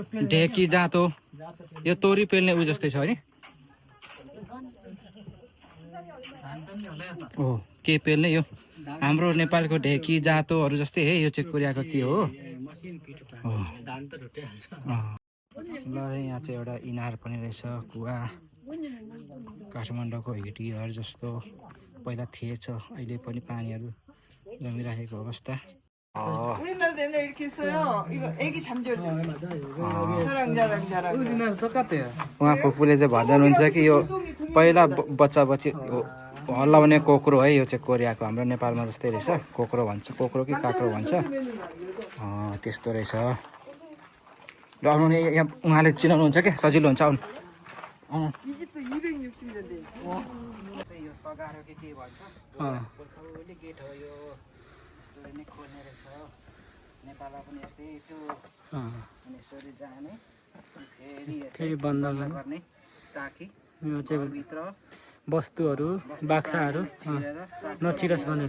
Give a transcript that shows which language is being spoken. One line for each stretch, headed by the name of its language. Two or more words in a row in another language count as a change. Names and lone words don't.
Nepali: ढेकी जाँतो यो तोरी पेल्ने ऊ जस्तै छ है ओ के पेल्ने यो हाम्रो नेपालको ढेकी जाँतोहरू जस्तै है यो चाहिँ कोरियाको के हो धान त ढुट्याइहाल्छ ल यहाँ चाहिँ एउटा इनार पनि रहेछ कुवा काठमाडौँको हिटीहरू जस्तो पहिला थिएछ अहिले पनि पानीहरू जमिरहेको अवस्था
Korean: 우리나라도 옛날에 이렇게 했어요. 이거 애기 잠들죠. 자랑.
Nepali: उनीहरू 똑같아요 उहाँ फुपूले चाहिँ भन्नुहुन्छ कि यो पहिला बच्चा बच्ची हल्लाउने कोक्रो है यो चाहिँ कोरियाको हाम्रो नेपालमा जस्तै रहेछ कोक्रो भन्छ कोक्रो कि काक्रो भन्छ त्यस्तो रहेछ ल आउनु नि यहाँ उहाँले चिनाउनुहुन्छ क्या सजिलो हुन्छ आउनु
Korean: 이 집도 260년대.
Nepali: यो तगारो के भन्छ गोर्खाली गेट हो यो यस्तो नै खोल्ने रहेछ नेपालमा पनि यस्तै थियो अनि यसरी जाने फेरि बन्द गर्ने ताकि यो चाहिँ भित्र वस्तुहरू बाख्राहरू नचिरोस् भनेर